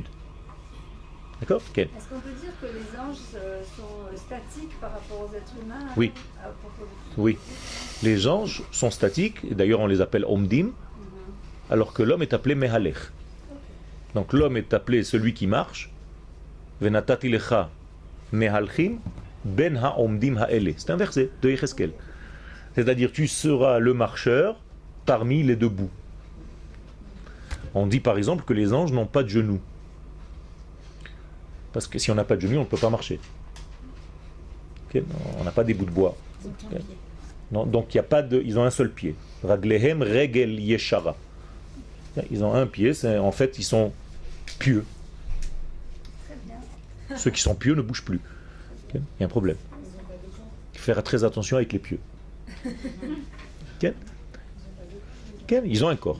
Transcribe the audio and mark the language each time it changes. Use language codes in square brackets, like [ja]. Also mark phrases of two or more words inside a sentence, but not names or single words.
[fr] D'accord? Okay. Est-ce qu'on peut dire que les anges sont statiques par rapport aux êtres humains? Oui. Oui. Les anges sont statiques, et d'ailleurs on les appelle Omdim, alors que l'homme est appelé Mehalech. Donc l'homme est appelé celui qui marche. [he] ונתתי לך מהלכים בין העומדים האלה. [fr] C'est un verset de Yecheskel. C'est-à-dire tu seras le marcheur parmi les debout. On dit par exemple que les anges n'ont pas de genoux. Parce que si on n'a pas de genoux, on ne peut pas marcher. Okay? On n'a pas des bouts de bois. Okay? Non, donc il y a pas de, ils ont un seul pied. [he] ורגליהם רגל ישרה. [fr] Ils ont un pied, en fait ils sont pieux. Ceux qui sont pieux ne bougent plus. Okay? Il y a un problème. Il faut faire très attention avec les pieux. Okay? Okay? Ils ont un corps.